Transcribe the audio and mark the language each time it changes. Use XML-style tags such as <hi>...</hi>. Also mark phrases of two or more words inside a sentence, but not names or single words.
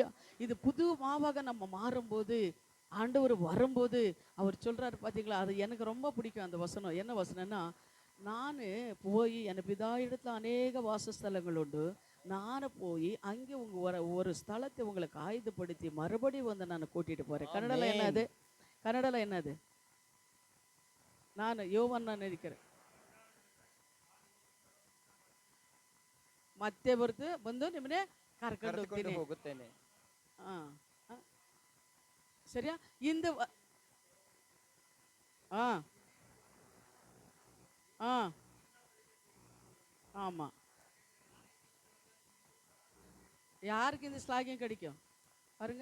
<ta>இது புது மாவாக நம்ம மாறும்போது, ஆண்டவர் வரும்போது அவர் சொல்றாரு பார்த்தீங்களா, அது எனக்கு ரொம்ப பிடிக்கும் அந்த வசனம். என்ன வசனம்னா, நான் போய் என் பிதா இடத்துல அநேக வாசஸ்தலங்கள் உண்டு, நான் போய் அங்கே ஒரு ஸ்தலத்தை உங்களுக்கு ஆயுதப்படுத்தி மறுபடியும் வந்து நான் கூட்டிட்டு போறேன். கன்னடல என்னது?</ta> <kn>ಕನ್ನಡಲ್ಲ ಏನದು? ನಾನು ಯೋವನ್ನ ನಿರೀಕ್ಷೆ ಮತ್ತೆ ಬಂದು ನಿಮ್ಮನ್ನೇ ಕರ್ಕೊಂಡು ಹೋಗುತ್ತೇನೆ.</kn> <ta>சரியா? இந்த ஆமா, யாருக்கு இந்த ஸ்லாகியம் கிடைக்கும் பாருங்க?</ta>